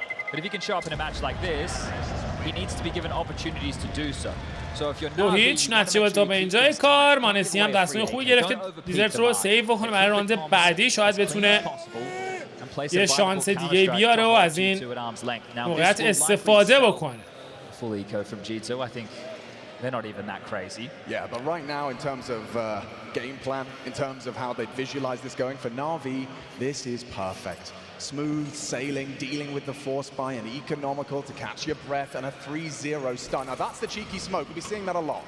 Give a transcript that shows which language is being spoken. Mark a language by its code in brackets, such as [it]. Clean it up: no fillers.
[en] But if he can show up in a match like this, he needs to be given opportunities to do so. So if you're [fa] 2-0 نتیجه تا به اینجای کار. مانسی هم تصمیم خوبی گرفته دیزرت رو سیو بکنه برای راند بعدی. شاید بتونه یه شانس دیگه بیاره و از این موقعیت استفاده بکنه. [en] Full eco from G2, I think they're not even that crazy. Yeah, but right now in terms of game plan, in terms of how they visualize this going, for NaVi, this is perfect. Smooth sailing, dealing with the force buy and economical to catch your breath and a 3-0 stun. Now that's the cheeky smoke. We'll be seeing that a lot.